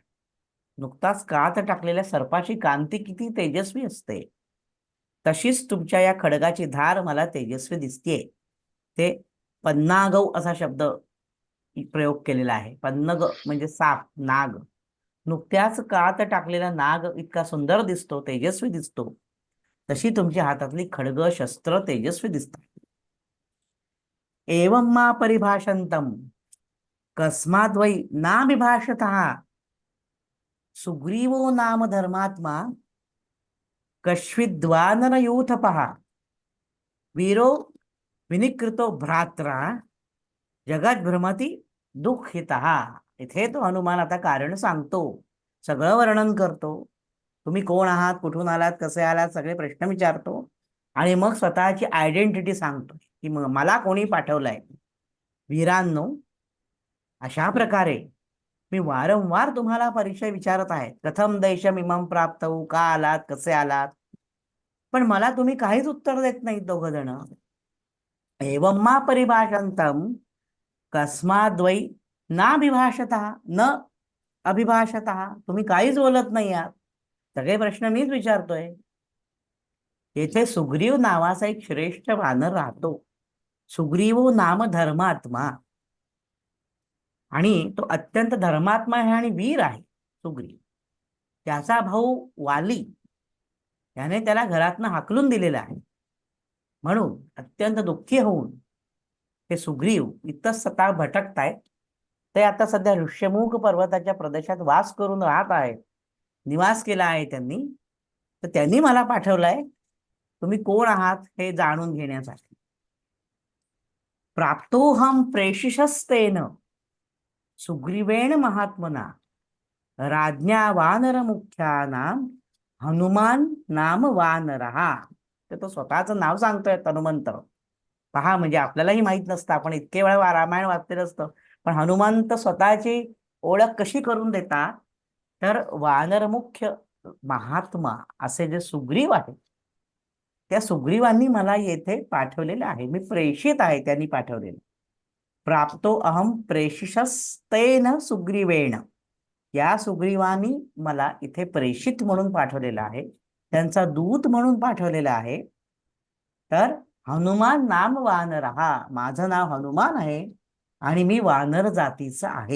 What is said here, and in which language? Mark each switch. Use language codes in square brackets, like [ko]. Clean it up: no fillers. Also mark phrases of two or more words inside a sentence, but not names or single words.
[mr] नुकताच कात टाकलेल्या सर्पाची कांती किती तेजस्वी असते, तशीच तुमच्या या खडगाची धार मला तेजस्वी दिसतेय. ते पन्नागौ असा शब्द प्रयोग केलेला आहे. पन्नग म्हणजे साप, नाग. नुकत्याच कात टाकलेला नाग इतका सुंदर दिसतो, तेजस्वी दिसतो, तशी तुमच्या हातातली खडग शस्त्र तेजस्वी दिसतात. [sa] एवं मा परिभाषंतम कस्माद्वै नाभिभाषतः सुग्रीवो नाम धर्मात्मा कश्विद्वानरयूथपः वीरो विनिकृतो भ्रात्रा जगात भ्रमती दुःखितः. [mr] इथे तो हनुमान आता कारण सांगतो, सगळं वर्णन करतो. तुम्ही कोण आहात, कुठून आलात, कसे आलात, सगळे प्रश्न विचारतो आणि मग स्वतःची आयडेंटिटी सांगतो की मला कोणी पाठवलंय. वीरांनो, अशा प्रकारे मी वारंवार तुम्हाला परिचय विचारत आहे. [sa] कथम देशम इमम प्राप्तौ, [mr] का आलात, कसे आलात, पण मला तुम्ही काहीच उत्तर देत नाहीत दोघ जण. [sa] एवं मा परिभाषंतम कस्माद्वै नाभिभाषतः न अभिभाषतः, [mr] तुम्ही काहीच बोलत नाही आहात. सगळे प्रश्न मीच विचारतोय. येथे सुग्रीव नावाचा एक श्रेष्ठ वानर राहतो. [sa] सुग्रीवो नाम धर्मात्मा, [mr] आणि तो अत्यंत धर्मात्मा आहे आणि वीर आहे सुग्रीव. त्याचा भाऊ वाली याने त्याला घरातनं हाकलून दिलेला आहे. म्हणून अत्यंत दुःखी होऊन हे सुग्रीव इतस्ततः भटकतायत. ते आता सध्या ऋष्यमुख पर्वताच्या प्रदेशात वास करून राहत आहेत. निवास केला आहे त्यांनी. तर त्यांनी मला पाठवलंय तुम्ही कोण आहात हे जाणून घेण्यासाठी. [sa] प्राप्तोहम प्रेषिषस्तेन सुग्रीवेण महात्मना राज्ञा वानर मुख्यानाम हनुमान नाम वानरहा. [mr] तर तो स्वतःचं नाव सांगतोय हनुमंत. पहा, म्हणजे आपल्यालाही माहित नसतं, आपण इतके वेळा रामायण वाचलेलं असतं, पण हनुमंत स्वतःची ओळख कशी करून देतात, तर वानर मुख्य महात्मा असे जे सुग्रीव आहे त्या सुग्रीवांनी मला येथे पाठवलेलं आहे. मी प्रेषित आहे, त्यांनी पाठवलेलं. [sa] प्राप्तो अहम प्रेषिषस्तेन सुग्रीवेण, [mr] या सुग्रीवानी मला इथे प्रेषित म्हणून पाठवलेला आहे, त्यांचा दूत म्हणून पाठवलेला आहे. तर [sa] हनुमान नाम वानरहा, [mr] माझं नाव हनुमान आहे आणि मी वानर जातीचा आहे.